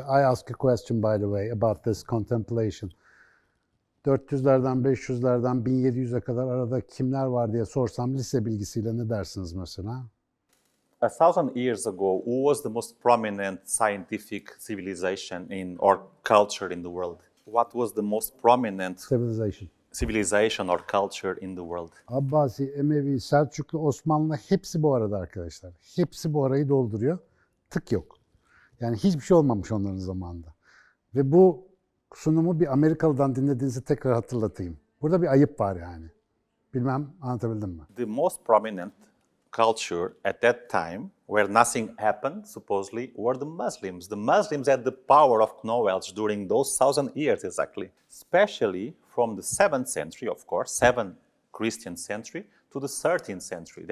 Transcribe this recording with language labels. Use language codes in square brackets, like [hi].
[en] I ask a question by the way about this contemplation. [tr] 400'lerden, 500'lerden 1700'e kadar arada kimler var diye sorsam lise bilgisiyle ne dersiniz mesela? [en] 1,000 years ago, who was the most prominent scientific civilization or culture in the world? What was the most prominent civilization or culture in the world? [tr] Abbasi, Emevi, Selçuklu, Osmanlı hepsi bu arada arkadaşlar. Hepsi bu arayı dolduruyor. Tık yok. Yani hiçbir şey olmamış onların zamanında. Ve bu sunumu bir Amerikalı'dan dinlediğinizi tekrar hatırlatayım. Burada bir ayıp var yani. Bilmem anlatabildim mi? [en] The most prominent culture at that time, where nothing happened, supposedly, were the Muslims. The Muslims had the power of knowledge during those 1,000 years exactly. Especially from the 7th century, of course, 7th Christian century, to the 13th century.